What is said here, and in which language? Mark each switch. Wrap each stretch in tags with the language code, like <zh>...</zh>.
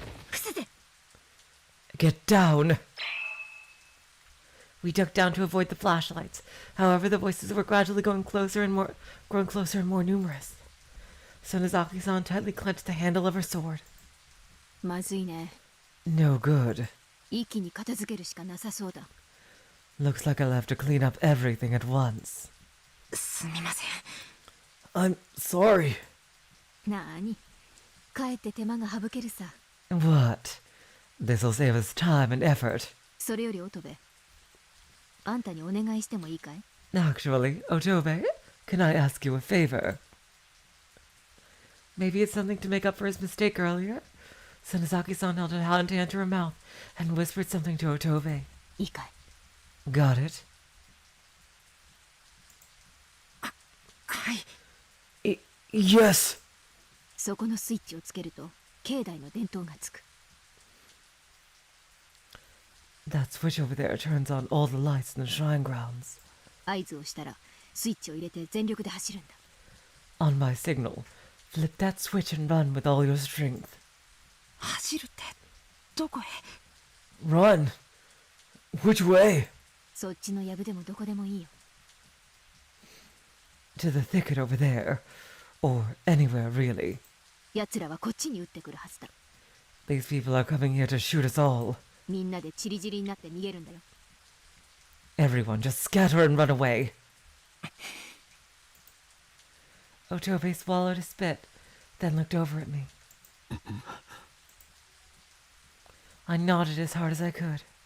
<ja>伏せて。</ja> <en>Get down! We ducked down to avoid the flashlights. However, the voices were gradually growing closer and more numerous. Sonozaki-san tightly clenched the handle of her sword.</en> <ja>まずいね。</ja> <en>No good.</en> <ja>一気に片付けるしかなさそうだ。</ja> <en>Looks like I'll have to clean up everything at once.</en> <ja>すみません。</ja> <en>I'm sorry.</en> <ja>なーに。かえって手間が省けるさ。</ja> <en>What? This'll save us time and effort.</en> <ja>それより乙部。あんたにお願いしてもいいかい？</ja> <en>Actually, Otobe, can I ask you a favor? Maybe it's something to make up for his mistake earlier? Sonozaki-san held a hand to her mouth and whispered something to Otobe.</en> <ja>いいかい？</ja> <en>Got it?</en> <ja>はい。</ja> <en>Yes!</en> <ja>そこのスイッチをつけると境内の電灯がつく。</ja> <en>That switch over there turns on all the lights in the shrine grounds.</en> <ja>合図をしたらスイッチを入れて全力で走るんだ。</ja> <en>On my signal, flip that switch and run with all your strength.</en> <ja>走るってどこへ。</ja> <en>Run! Which way?</en> <ja>そっちの藪でもどこでもいいよ。</ja> <en>To the thicket over there. Or anywhere, really.</en> <ja>奴らはこっちに撃ってくるはずだ。</ja> <en>These people are coming here to shoot us all.</en> <ja>みんなでチリチリになって逃げるんだよ。</ja> <en>Everyone, just scatter and run away. Otobe swallowed a spit, then looked over at me. I nodded as hard as I could.</en>